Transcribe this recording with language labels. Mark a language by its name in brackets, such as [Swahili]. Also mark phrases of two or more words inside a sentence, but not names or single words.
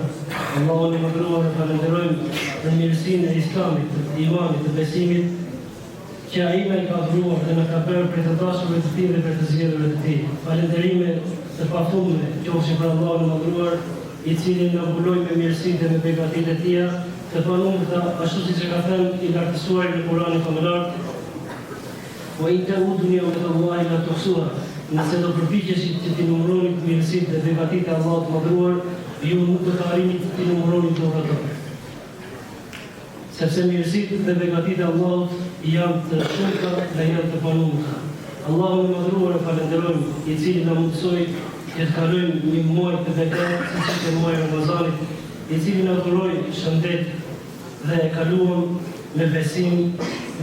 [Albanian] Allahun e madhëruar e falenderojmë për mirësinë e Islamit, të imanit, të besimit, që ai na ka dhuruar dhe na ka bërë për të dashurve të tij dhe për të zgjedhurve të tij. Falënderime të pafundme qofshin për Allahun e madhëruar, i cili na mbuloi me mirësinë dhe me begatitë e tija, të panumërta, ashtu siç e ka thënë i lartësuar në Kur'anin famëlar, [Arabic] "وإن تعدوا نعمة الله لا تحصوها." [Albanian] Nëse do përpiqeshit që t'i numëroni mirësitë dhe begatitë e Allahut të madhëruar, ju nuk do të arrini të t'i numëroni dot ato. Sepse mirësitë dhe begatitë e Allahut janë të shumta dhe janë të panumërta. Allahun e madhëruar e falenderojmë, i cili na mundsoi që të kalojmë një muaj të begatë, siç ishte muaji i Ramazanit, i cili na dhuroi shëndet dhe e kaluam me besim dhe